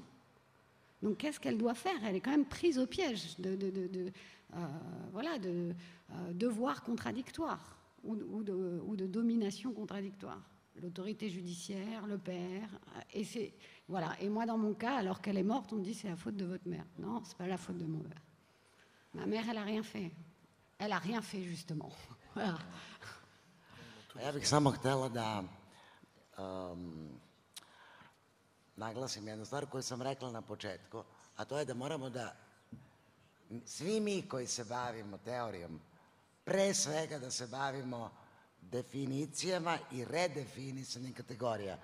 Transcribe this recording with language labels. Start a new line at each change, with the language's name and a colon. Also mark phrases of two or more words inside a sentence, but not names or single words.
French: Donc, qu'est-ce qu'elle doit faire? Elle est quand même prise au piège de devoirs contradictoires ou de domination contradictoire. L'autorité judiciaire, le père, voilà. Et moi, dans mon cas, alors qu'elle est morte, on me dit c'est la faute de votre mère. Non, c'est pas la faute de mon père. Ma mère, elle a rien fait. Elle a rien fait, justement. Voilà.
Serbian: Ja bih samo htela da naglasim jednu stvar koju sam rekla na početku, a to je da moramo da svi mi koji se bavimo teorijom, pre svega da se bavimo definicijama i redefinisanjem kategorija.